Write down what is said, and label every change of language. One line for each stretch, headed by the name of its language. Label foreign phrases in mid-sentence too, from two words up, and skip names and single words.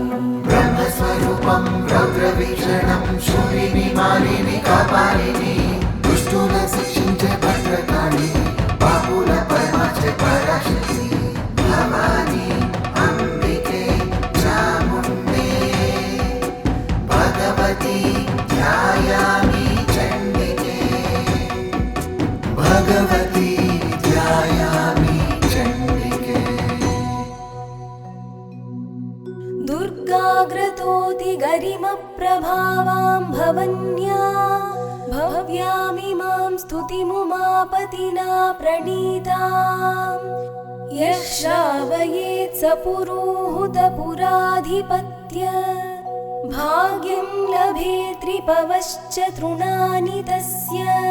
Sanskrit: బ్రహ్మస్వరూపం రౌద్రవీక్షణం శూలిని మాలిని కాపాలిని
Telugu: దుష్టుల శిక్షించే
Sanskrit: భద్రకాళి బాపుల పరమాచే పరాశక్తి భవాని అంబికే చాముండే భగవతి ధ్యాయామి చండికే భగవతి ధ్యాయామి చండికే दुर्गाग्रतोति गरिमप्रभावां भवन्या भव्यामिमां स्तुतिमुमापतिना प्रणीताम् यः श्रावयेत् स पुरोहुतपुराधिपत्य भाग्यं लभेत्रिपवश्च तृणानि तस्य